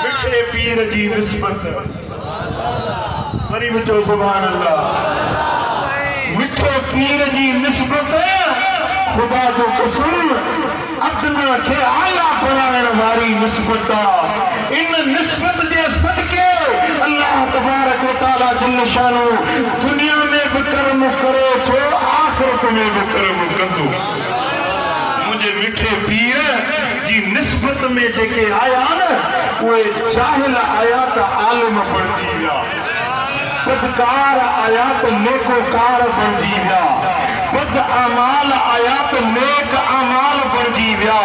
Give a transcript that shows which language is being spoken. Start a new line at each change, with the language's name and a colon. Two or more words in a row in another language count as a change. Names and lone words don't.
Sindhi: मिठे पीर जी निस्बत, वरी बि चओ
Arabic: سبحان الله.
Sindhi: मिठे पीर जी निस्बत ख़ुदा जो कसम अदना खे आला बनाइण वारी निस्बत आहे। इन निस्बत जे सदके
Arabic: الله تبارك وتعالى جل شانه
Sindhi: दुनिया में भी कर्म करे थो, आखिरत में भी कर्म कंदो। मुझे मिठे पीर जी निस्बत में जेके आया न उहे जाहिल आया त आलिम बणजी विया, सदकार आया त नेकोकार बणजी विया, बद अमाल आया त नेक अमाल बणजी विया।